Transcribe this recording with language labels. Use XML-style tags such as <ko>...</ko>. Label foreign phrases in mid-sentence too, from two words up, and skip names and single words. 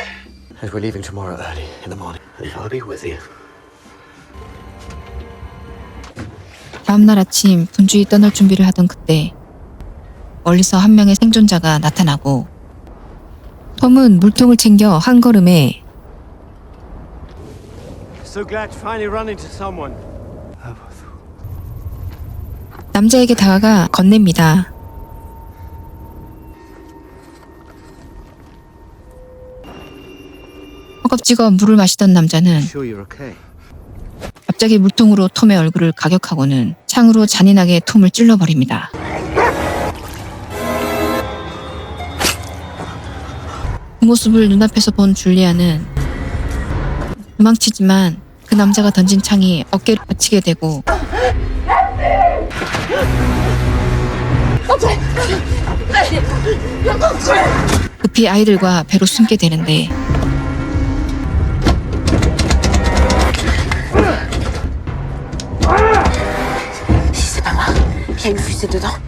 <en>And we're leaving tomorrow early in the morning. And I'll be with you.</en> <ko>다음날 아침 분주히 떠날 준비를 하던 그때 멀리서 한 명의 생존자가 나타나고 톰은 물통을 챙겨 한 걸음에</ko> <en>So glad to finally run into someone.</en> <ko>남자에게 다가가 건넵니다. 허겁지겁 물을 마시던 남자는</ko> <en>Sure you're okay.</en> <ko>갑자기 물통으로 톰의 얼굴을 가격하고는 창으로 잔인하게 톰을 찔러버립니다. 그 모습을 눈앞에서 본 줄리아는 도망치지만 그 남자가 던진 창이 어깨를 받치게 되고 급히 아이들과 배로 숨게 되는데</ko> <fr>C'est pas moi. Il y a une fusée dedans.</fr>